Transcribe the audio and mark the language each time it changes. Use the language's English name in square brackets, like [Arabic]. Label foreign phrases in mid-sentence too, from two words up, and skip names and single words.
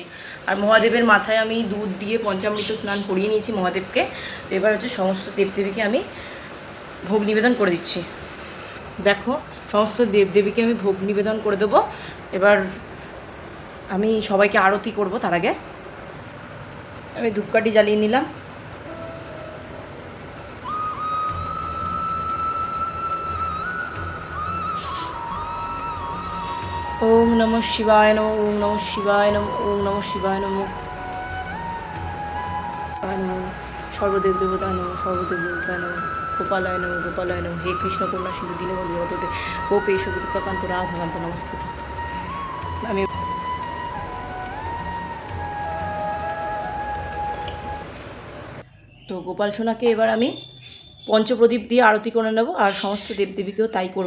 [Bangla] আর মহাদেবের মাথায় আমি দুধ দিয়ে পঞ্চামৃত স্নান করিয়ে নিয়েছি মহাদেবকে। তো এবার হচ্ছে সমস্ত দেবদেবীকে আমি ভোগ নিবেদন করে দিচ্ছি। দেখো সমস্ত দেবদেবীকে আমি ভোগ নিবেদন করে দেবো। এবার আমি সবাইকে আরতি করব, তার আগে আমি ধূপকাঠি জ্বালিয়ে নিলাম। [Sanskrit] ওম নমঃ শিবায় নমঃ, ওম নমঃ শিবায় নমঃ, ওম নমঃ শিবায় নমঃ, সর্বদেব দেবতায় নমঃ, সর্বদেব দেবতায় নমঃ, গোপালায় নমঃ, গোপালায় নমঃ। হে কৃষ্ণ কন্যা সিন্ধু দীনবন্ধু জগৎপতে গোপেশ দুর্গাকান্ত রাধাকান্ত নমস্তুতে। [Bangla] আমি তো গোপাল সোনাকে এবার আমি পঞ্চপ্রদীপ দিয়ে আরতি করে নেব, আর সমস্ত দেবদেবীকেও তাই করব।